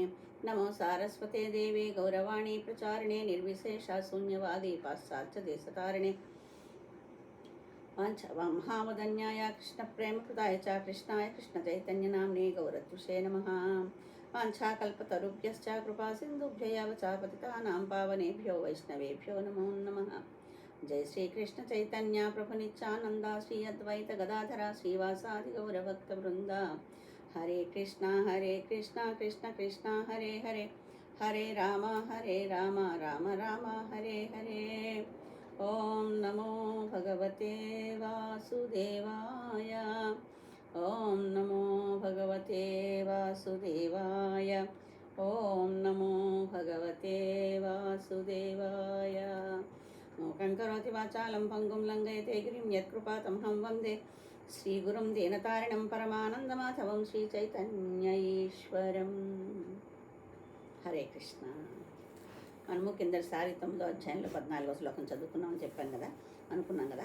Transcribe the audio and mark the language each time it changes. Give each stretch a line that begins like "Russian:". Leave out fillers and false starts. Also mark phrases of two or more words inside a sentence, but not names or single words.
Sanskrit: నమో సారస్వతే దేవి గౌరవాణి ప్రచారిణే నిర్విశేష శూన్యవాది పాశ్చాత్య దేశతారిణే. మహామదన్యాయ కృష్ణ ప్రేమకృతాయ చ కృష్ణాయ కృష్ణ చైతన్య నామ్నే గౌరత్విషే నమః. వాంఛాకల్పతరుభ్యశ్చ కృపా సింధుభ్యయవ చ పతితానాం పావనేభ్యో వైష్ణవేభ్యో నమో నమః. జై శ్రీకృష్ణ చైతన్య ప్రభు నిత్యానంద శ్రీ అద్వైత గదాధర శ్రీవాసాది గౌరభక్త బృంద. హరే కృష్ణ కృష్ణ కృష్ణ హరే హరే, హరే రామ రామ రామ హరే హరే. ఓం నమో భగవతే వాసుదేవాయ. ఓం నమో భగవతే వాసుదేవాయ. ఓం నమో భగవతే వాసుదేవాయ. మూకం కరోతి వాచాలం పంగుం లంఘయతే గిరిం యత్కృపాతమహం వందే శ్రీగురుం దీనతారిణం పరమానందమాధవం శ్రీచైతన్య ఈశ్వరం. హరే కృష్ణ.
Telugu: మనము కిందటిసారి 9వ అధ్యాయంలో 14వ శ్లోకం చదువుకున్నామని చెప్పాను కదా, అనుకున్నాం కదా.